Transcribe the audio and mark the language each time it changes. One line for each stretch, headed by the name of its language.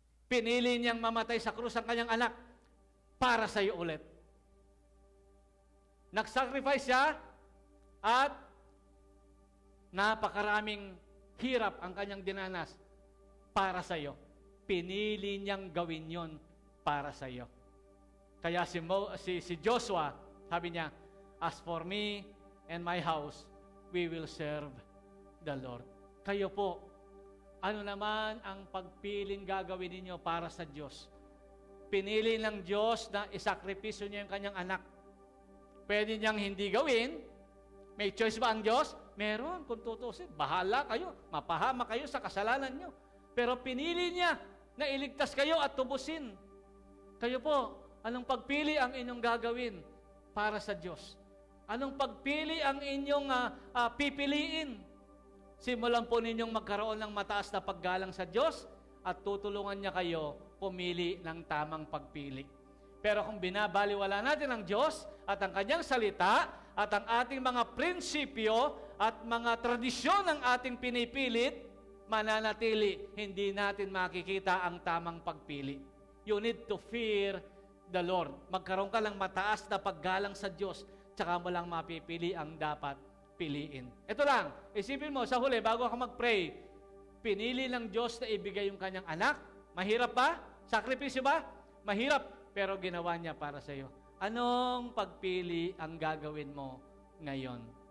Filipino: Pinili niyang mamatay sa krus ang kanyang anak para sa iyo ulit. Nagsacrifice siya at napakaraming hirap ang kanyang dinanas para sa iyo. Pinili niyang gawin yon para sa iyo. Kaya si Joshua, sabi niya,
English: as for me and my house, we will serve the Lord.
Filipino: Kayo po, ano naman ang pagpiling gagawin ninyo para sa Diyos? Pinili ng Diyos na isakripisyo niya yung kanyang anak. Pwede niyang hindi gawin. May choice ba ang Diyos? Meron, kung tutusin. Bahala kayo. Mapahama kayo sa kasalanan niyo. Pero pinili niya na iligtas kayo at tubusin. Kayo po, anong pagpili ang inyong gagawin para sa Diyos? Anong pagpili ang inyong pipiliin? Simulan po ninyong magkaroon ng mataas na paggalang sa Diyos at tutulungan niya kayo pumili ng tamang pagpili. Pero kung binabaliwala natin ang Diyos at ang Kanyang salita at ang ating mga prinsipyo at mga tradisyon ng ating pinipilit, mananatili, hindi natin makikita ang tamang pagpili.
English: You need to fear the Lord.
Filipino: Magkaroon ka ng mataas na paggalang sa Diyos, tsaka mo lang mapipili ang dapat piliin. Ito lang, isipin mo, sa huli, bago ka mag-pray, pinili ng Diyos na ibigay yung Kanyang anak. Mahirap ba? Sakripisyo ba? Mahirap. Pero ginawa niya para sa iyo. Anong pagpili ang gagawin mo ngayon?